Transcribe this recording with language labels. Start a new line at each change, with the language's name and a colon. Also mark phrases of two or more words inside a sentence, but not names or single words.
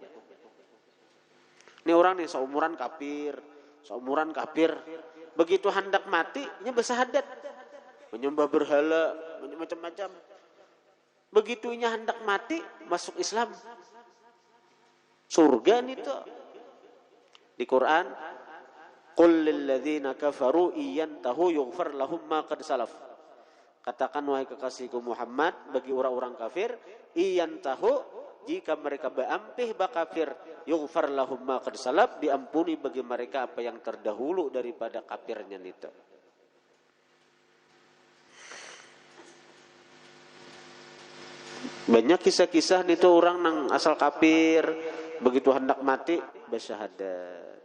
Banjar: Ini orang nih seumuran kafir, begitu hendak mati inya bersahadat, menyembah berhala, macam-macam. Begitu inya hendak mati masuk Islam, surga nih tuh. Di Quran,
Arabic: قل للذين كفروا إن ينتهوا يغفر لهم ما قد سلف.
Banjar: Katakan wahai kekasihku Muhammad bagi orang-orang kafir, iyantahu, jika mereka berampih bakafir,
Arabic: يغفر لهم ما قد سلف,
Banjar: diampuni bagi mereka apa yang terdahulu daripada kafirnya itu. Banyak kisah-kisah itu orang nang asal kafir, begitu hendak mati bersyahadat.